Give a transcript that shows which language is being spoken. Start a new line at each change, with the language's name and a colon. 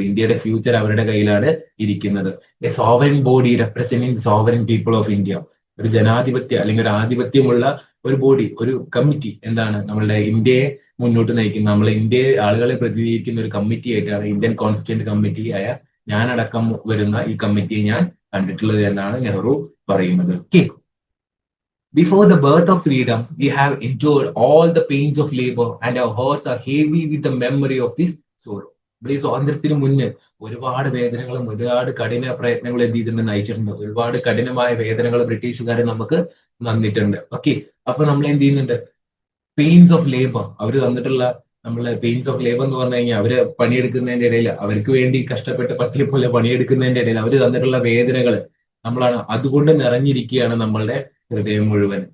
Malayalam: ഇന്ത്യയുടെ ഫ്യൂച്ചർ അവരുടെ കയ്യിലാണ് ഇരിക്കുന്നത്.
English: A sovereign body representing sovereign people of India.
Malayalam: ഒരു ജനാധിപത്യ അല്ലെങ്കിൽ ഒരു ആധിപത്യമുള്ള ഒരു ബോഡി, ഒരു കമ്മിറ്റി എന്താണ് നമ്മളുടെ ഇന്ത്യയെ മുന്നോട്ട് നയിക്കുന്നത്, നമ്മളെ ഇന്ത്യയെ ആളുകളെ പ്രതിനിധീകരിക്കുന്ന ഒരു കമ്മിറ്റി ആയിട്ടാണ് ഇന്ത്യൻ കോൺസ്റ്റിറ്റ്യൂന്റ് കമ്മിറ്റി ആയ ഞാനടക്കം വരുന്ന ഈ കമ്മിറ്റിയെ ഞാൻ കണ്ടിട്ടുള്ളത് എന്നാണ് നെഹ്റു പറയുന്നത്.
English: Okay, before the birth of freedom, we have endured all the pains of labor and our hearts are heavy with the memory of this sorrow.
Malayalam: ഇവിടെ ഈ സ്വാതന്ത്ര്യത്തിന് മുന്നേ ഒരുപാട് വേദനകളും ഒരുപാട് കഠിന പ്രയത്നങ്ങളും എന്ത് ചെയ്തിട്ടുണ്ട്? നയിച്ചിട്ടുണ്ട്. ഒരുപാട് കഠിനമായ വേദനകൾ ബ്രിട്ടീഷുകാരെ നമുക്ക് തന്നിട്ടുണ്ട്. ഓക്കെ, അപ്പൊ നമ്മൾ എന്ത് ചെയ്യുന്നുണ്ട്?
English: pains of labour
Malayalam: അവർ തന്നിട്ടുള്ള നമ്മളെ പെയിൻസ് ഓഫ് ലേബർ എന്ന് പറഞ്ഞു കഴിഞ്ഞാൽ അവര് പണിയെടുക്കുന്നതിന്റെ ഇടയിൽ അവർക്ക് വേണ്ടി കഷ്ടപ്പെട്ട് പട്ടിയെ പോലെ പണിയെടുക്കുന്നതിന്റെ ഇടയിൽ അവർ തന്നിട്ടുള്ള വേദനകൾ നമ്മളാണ് അതുകൊണ്ട് നിറഞ്ഞിരിക്കുകയാണ് നമ്മളുടെ ഹൃദയം മുഴുവൻ.